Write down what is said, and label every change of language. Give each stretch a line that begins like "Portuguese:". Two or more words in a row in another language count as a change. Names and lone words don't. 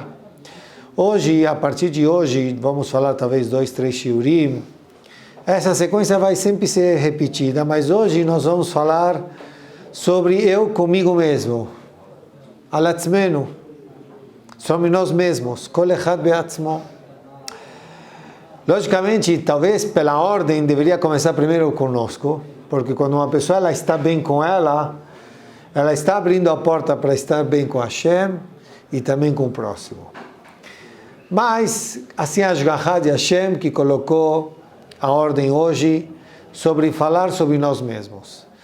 Portuguese: Hoje, a partir de hoje, vamos falar talvez 2, 3 shiurim. Essa sequência vai sempre ser repetida, mas hoje nós vamos falar sobre eu comigo mesmo. Alatzmenu, somos nós mesmos,
Hebrew: כל אחד בעצמו.
Portuguese: Logicamente, talvez pela ordem, deveria começar primeiro conosco, porque quando uma pessoa ela está bem com ela está abrindo a porta para estar bem com Hashem e também com o próximo. Mas, assim a Ashgachá de Hashem, que colocou a ordem hoje, sobre falar sobre nós mesmos.